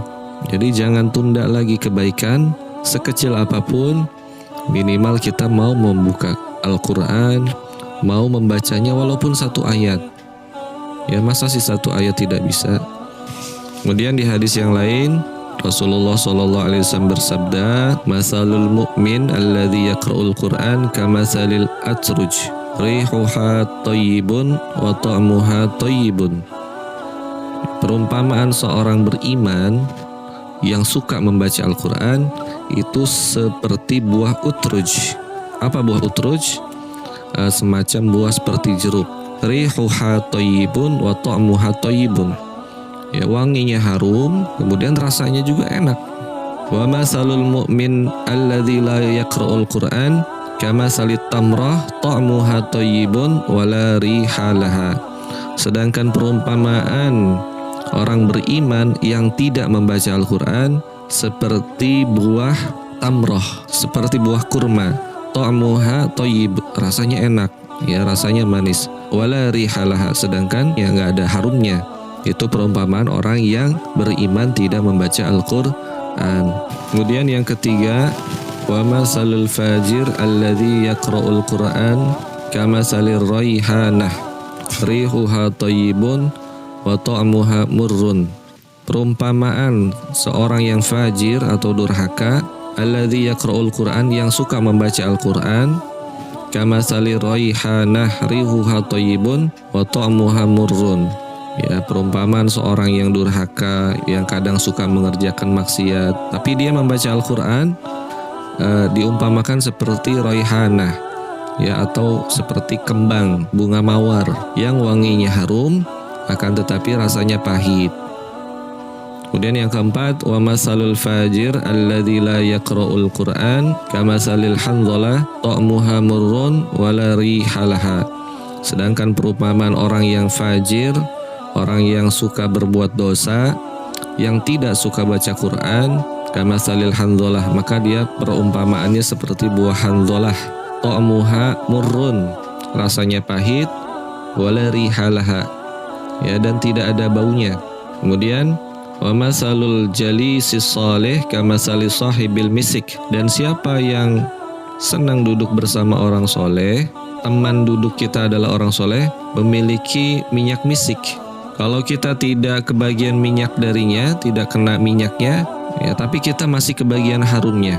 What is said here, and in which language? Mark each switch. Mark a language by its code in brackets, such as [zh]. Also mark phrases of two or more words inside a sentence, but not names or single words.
[id] Jadi jangan tunda lagi kebaikan, sekecil apapun, minimal kita mau membuka Al-Quran, mau membacanya walaupun 1 ayat. Ya, masa sih 1 ayat tidak bisa? Kemudian di hadis yang lain, Rasulullah SAW bersabda, [ar] "مثل المؤمن الذي يقرأ القرآن كمثل الأترج، ريحها طيب وطعمها طيب." [id] Perumpamaan seorang beriman yang suka membaca Al-Quran itu seperti buah utruj. Apa buah utruj? Semacam buah seperti jeruk. [ar] ريحها طيب وطعمها طيب. [id] Ya, wanginya harum, kemudian rasanya juga enak. [ar] ومثل المؤمن الذي لا يقرأ القرآن كمثل التمرة طعمها طيب ولا ريح لها. [id] Sedangkan perumpamaan orang beriman yang tidak membaca Al-Quran seperti buah tamroh, seperti buah kurma. [ar] طعمها طيب, [id] rasanya enak, ya rasanya manis. [ar] ولا ريح لها, [id] sedangkan yang nggak ada harumnya. Itu perumpamaan orang yang beriman tidak membaca Al-Quran. Kemudian yang ketiga, [ar] ومثل الفاجر الذي يقرأ القرآن كمثل الريحانة، ريحها طيب وطعمها مر. [id] Perumpamaan seorang yang fajir atau durhaka, [ar] الذي يقرأ القرآن, [id] yang suka membaca Al-Qur'an, [ar] كمثل الريحانة، ريحها طيب وطعمها مر. [id] Ya, perumpamaan seorang yang durhaka, yang kadang suka mengerjakan maksiat, tapi dia membaca Al-Quran, diumpamakan seperti raihanah, ya, atau seperti kembang bunga mawar yang wanginya harum, akan tetapi rasanya pahit. Kemudian yang keempat, [ar] ومثل الفاجر الذي لا يقرأ القرآن كمثل الحنظلة طعمها مر ولا ريح لها. [id] Sedangkan perumpamaan orang yang fajir, orang yang suka berbuat dosa, yang tidak suka baca Quran, [ar] كمثل الحنظلة, [id] maka dia perumpamaannya seperti buah handhalah, [ar] طعمها مر, [id] rasanya pahit, [ar] ولا ريح لها, [id] ya, dan tidak ada baunya. Kemudian [ar] ومثل الجليس الصالح كمثل صاحب المسك, [id] dan siapa yang senang duduk bersama orang soleh, teman duduk kita adalah orang soleh, memiliki minyak misik. Kalau kita tidak kebagian minyak darinya, tidak kena minyaknya, ya, tapi kita masih kebagian harumnya.